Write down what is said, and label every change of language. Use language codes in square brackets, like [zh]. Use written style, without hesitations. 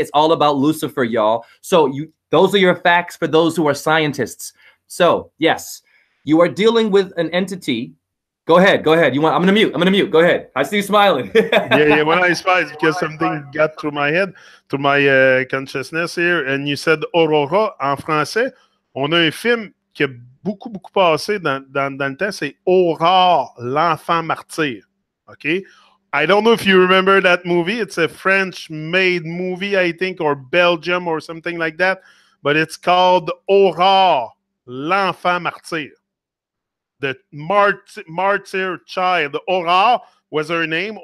[en] It's all about Lucifer, y'all. So those are your facts for those who are scientists. So yes, you are dealing with an entity. Go ahead. Go ahead. I'm gonna mute. Go ahead. I see you smiling. yeah. When I smile, it's because something got through my head, to my consciousness here. And you said Aurora [fr] en français. On a un film qui a beaucoup passé dans le temps. C'est Aurore, l'enfant martyr. [en] Okay. I don't know if you remember that movie. It's a French-made movie, I think, or Belgium or something like that. But it's called Aurore, l'enfant martyr. The martyr child. Aurore was her name.